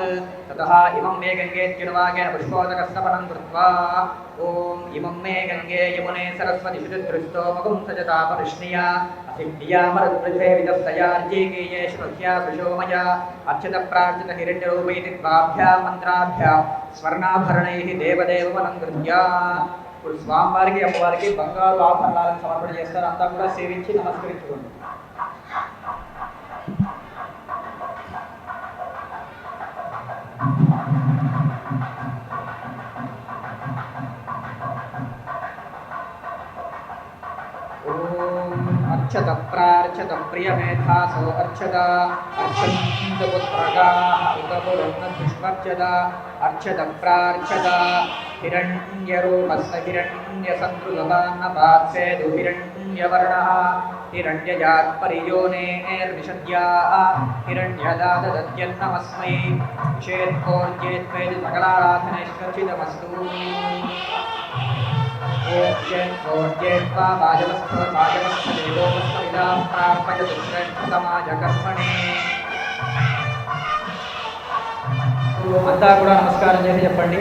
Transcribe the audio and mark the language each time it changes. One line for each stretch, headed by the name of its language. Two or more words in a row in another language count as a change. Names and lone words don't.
Sanskrit: ततः इमं मे गङ्गेत्यनुवाकेन पुष्पोदकस्तपनं कृत्वा ॐ इमं मे गङ्गे यमुने सरस्वति शुचिदृष्टो मगुं सजतापरिष्णिया असिद्धियामरुद्वृधे विदस्तयार्जीकीये श्रुत्या सुशोमया अर्चितप्रार्चित हिरण्यरूपैति द्वाभ्यां मन्त्राभ्यां स्वर्णाभरणैः देवदेवमलङ्कृत्या।
Telugu: ఇప్పుడు స్వామివారికి అమ్మవారికి బంగారు ఆభరణాలను సమర్పణ చేస్తారు. అంతా కూడా సేవించి నమస్కరించుకోండి.
Sanskrit: अर्चत प्रार्चत प्रियमेधासो अर्चत अर्चन्त पुत्रगाः उतपुरन्नदुष्वर्चत अर्चत प्रार्चत हिरण्यरूपस्य हिरण्यसन्दृगवान्नपात्सेदु हिरण्यवर्णः हिरण्यजात्परियोनेर्विशद्या हिरण्यदाददत्यन्नमस्मै विषेत्कोर्जेत्वेदि सकलाराधनेष्वचितमस्तु।
Telugu: అంతా కూడా నమస్కారం చేసి చెప్పండి.